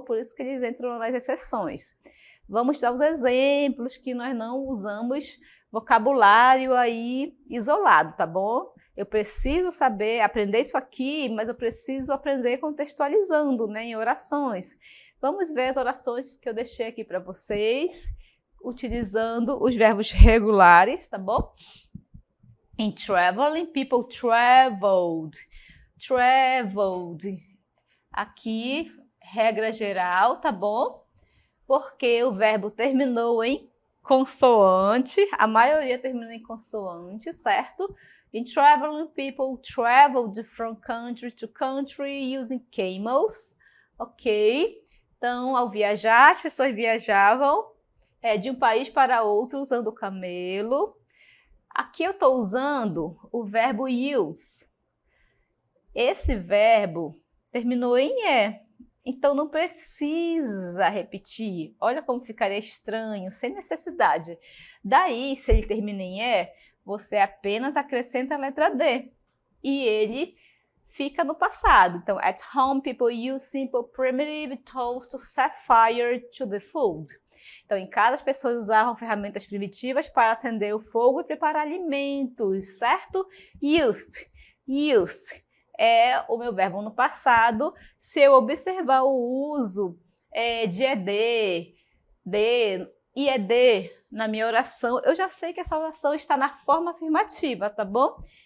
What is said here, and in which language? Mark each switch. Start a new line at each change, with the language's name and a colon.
Portuguese: Por isso que eles entram nas exceções. Vamos dar os exemplos que nós não usamos vocabulário aí isolado, tá bom? Eu preciso saber, aprender isso aqui, mas eu preciso aprender contextualizando, né, em orações. Vamos ver as orações que eu deixei aqui para vocês, utilizando os verbos regulares, tá bom?
English: In traveling, people traveled.
Portuguese: Traveled. Aqui, regra geral, tá bom? Porque o verbo terminou em consoante, a maioria termina em consoante, certo?
English: In traveling, people traveled from country to country using camels, ok?
Portuguese: Então, ao viajar, as pessoas viajavam de um país para outro usando o camelo. Aqui eu estou usando o verbo use. Esse verbo terminou em E, então não precisa repetir. Olha como ficaria estranho, sem necessidade. Daí, se ele termina em E, você apenas acrescenta a letra D e ele fica no passado.
English: Então, at home, people use simple primitive tools to set fire to the food.
Portuguese: Então, em casa, as pessoas usavam ferramentas primitivas para acender o fogo e preparar alimentos, certo? Used. Used é o meu verbo no passado. Se eu observar o uso de ED, de e ED na minha oração, eu já sei que essa oração está na forma afirmativa, tá bom?